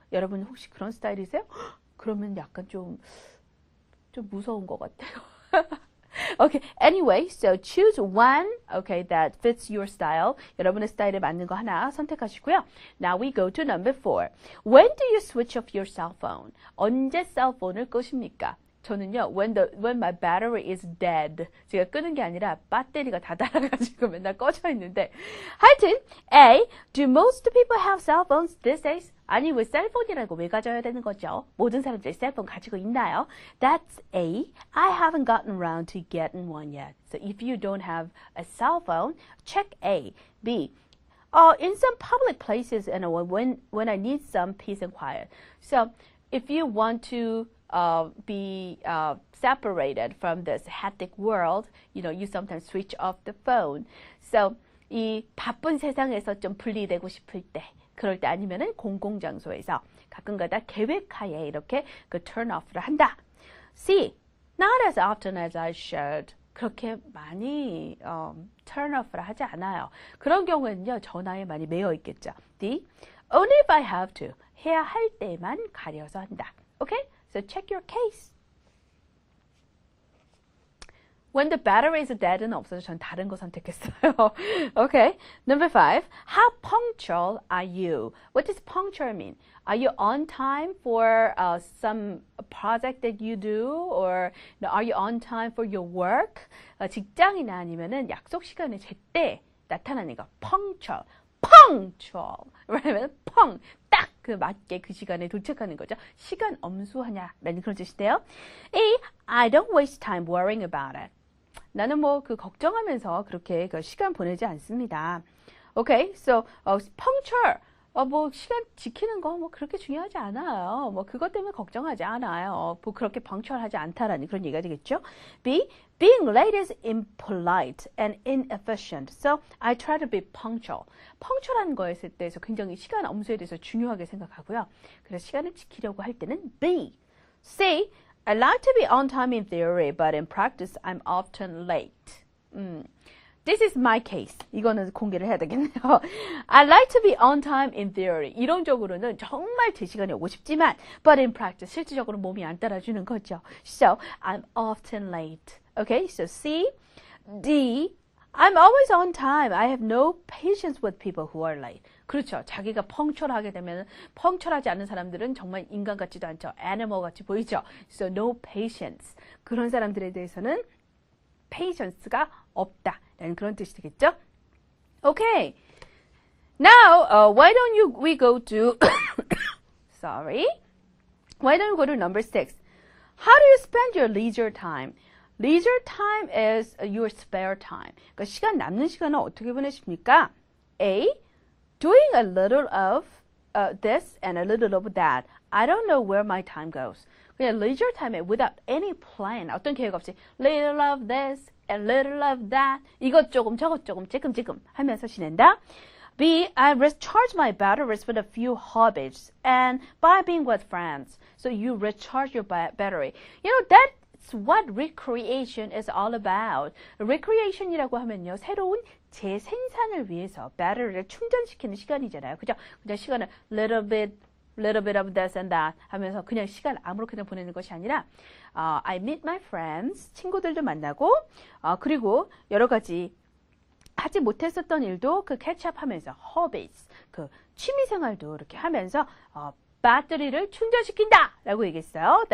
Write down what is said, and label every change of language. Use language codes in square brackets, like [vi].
[ko] 여러분 혹시 그런 스타일이세요? 그러면 약간 좀 무서운 것 같아요. [en] Okay, anyway, so choose one, okay, that fits your style. [ko] 여러분의 스타일에 맞는 거 하나 선택하시고요. [en] Now we go to number 4. When do you switch off your cell phone? [ko] 언제 셀폰을 끄십니까? 저는요, [en] when my battery is dead. [ko] 제가 끄는 게 아니라 배터리가 다 닳아가지고 맨날 꺼져 있는데. 하여튼, A. [en] Do most people have cell phones these days? [ko] 아니, 왜 셀폰이라고 왜 가져야 되는 거죠? 모든 사람들이 셀폰 가지고 있나요? [en] That's A. I haven't gotten around to getting one yet. So if you don't have a cell phone, check A. B. in some public places and when I need some peace and quiet. So if you want to be separated from this hectic world, you sometimes switch off the phone. [ko] So 이 바쁜 세상에서 좀 분리되고 싶을 때, 그럴 때 아니면은 공공장소에서 가끔가다 계획하에 이렇게 그 turn off를 한다. [en] C. Not as often as I should. [ko] 그렇게 많이 [en] turn off [ko] 를 하지 않아요. 그런 경우에는요, 전화에 많이 매여 있겠죠. [en] D. Only if I have to. [ko] 해야 할 때만 가려서 한다. [en] Okay? So check your case. When the battery is dead [ko] 는 없어서 전 다른 거 선택했어요. [en] Okay. Number 5. How punctual are you? What does punctual mean? Are you on time for some project that you do? Or are you on time for your work? [ko] 직장이나 아니면은 약속 시간에 제때 나타나는 거. [en] punctual. punctual. [ko] 그러면 펑. 딱 그 맞게 그 시간에 도착하는 거죠. 시간 엄수하냐라는 그런 뜻인데요. [en] A. I don't waste time worrying about it. [ko] 나는 뭐 그 걱정하면서 그렇게 그 시간 보내지 않습니다. [en] Okay, so punctual. [ko] 뭐 시간 지키는 거 뭐 그렇게 중요하지 않아요. 뭐 그것 때문에 걱정하지 않아요. 뭐 그렇게 punctual하지 않다라는 그런 얘기가 되겠죠. [en] B. Being late is impolite and inefficient. So I try to be punctual. [ko] punctual한 거에 대해서 굉장히 시간 엄수에 대해서 중요하게 생각하고요. 그래서 시간을 지키려고 할 때는 B. [en] C. I like to be on time in theory, but in practice, I'm often late. This is my case. [ko] 이거는 공개를 해야 되겠네요. [en] I like to be on time in theory. [ko] 이론적으로는 정말 제 시간에 오고 싶지만, [en] but in practice, [ko] 실질적으로 몸이 안 따라주는 거죠. [en] So, I'm often late. Okay, so C. D. I'm always on time. I have no patience with people who are late. [ko] 그렇죠. 자기가 펑철하게 되면 펑철하지 않은 사람들은 정말 인간 같지도 않죠. 애니멀 같이 보이죠. So no patience. 그런 사람들에 대해서는 patience가 없다라는 그런 뜻이 되겠죠. [en] Okay. Now, why don't we go to sorry. Why don't you go to number 6? How do you spend your leisure time? Leisure time is your spare time. [ko] 그러니까 시간 남는 시간은 어떻게 보내십니까? [en] A. Doing a little of this and a little of that. I don't know where my time goes. [ko] 그냥 [en] leisure time에 without any plan, [ko] 어떤 계획 없이 [en] little of this and little of that. [ko] 이것 조금 저것 조금 찔끔찔끔 하면서 지낸다. [en] B. I recharge my batteries with a few hobbies and by being with friends. So you recharge your battery. You know, that's what recreation is all about. [ko] recreation이라고 하면요, 새로운 재생산을 위해서 배터리를 충전시키는 시간이잖아요. 그죠? 그냥 시간을 [en] little bit of this and that [ko] 하면서 그냥 시간 아무렇게나 보내는 것이 아니라 [en] I meet my friends, [ko] 친구들도 만나고 그리고 여러 가지 하지 못했었던 일도 그 캐치업하면서 hobbies, 그 취미생활도 이렇게 하면서 배터리를 충전시킨다 라고 얘기했어요.